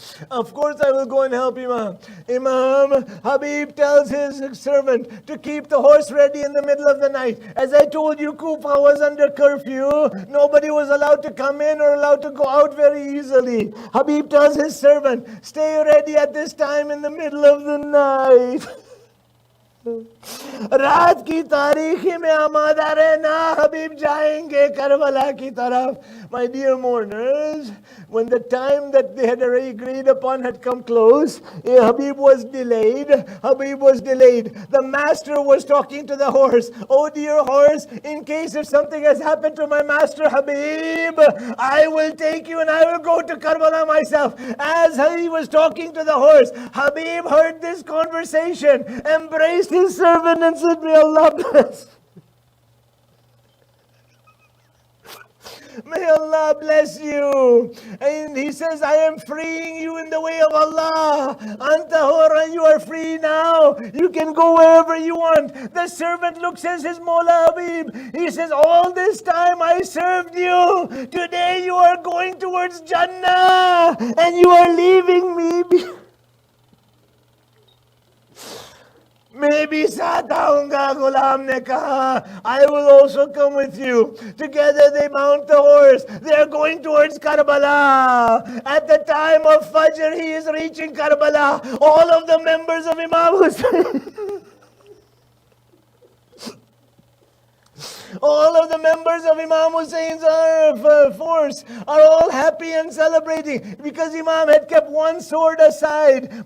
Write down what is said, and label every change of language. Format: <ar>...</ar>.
<en>Of course I will go and help Imam. Habib tells his servant to keep the horse ready in the middle of the night. As I told you, Kufa was under curfew. Nobody was allowed to come in or allowed to go out very easily. Habib tells his servant, stay ready at this time in the middle of the night.</en> <hi>रात की तारीखी में आमादा रहना, हबीब जाएंगे Karbala की तरफ.</hi> <en>My dear mourners, when the time that they had already agreed upon had come close, Habib was delayed. Habib was delayed. The master was talking to the horse. Oh dear horse, in case if something has happened to my master Habib, I will take you and I will go to Karbala myself. As he was talking to the horse, Habib heard this conversation, embraced his servant and said, may Allah bless. May Allah bless you. And he says, I am freeing you in the way of Allah.</en> <ar>Anta hura,</ar> <en>you are free now. You can go wherever you want. The servant looks at his Mawla Habib. He says, all this time I served you. Today you are going towards Jannah. And you are leaving me.</en> <hi>मैं भी साथ आऊंगा, गुलाम ने कहा.</hi> <en>I will also come with you. Together they mount the horse. They are going towards Karbala. At the time of Fajr, he is reaching Karbala. All of the members of Imam Hussein, all of the members of Imam Hussein's force are all happy and celebrating because Imam had kept one sword aside.</en>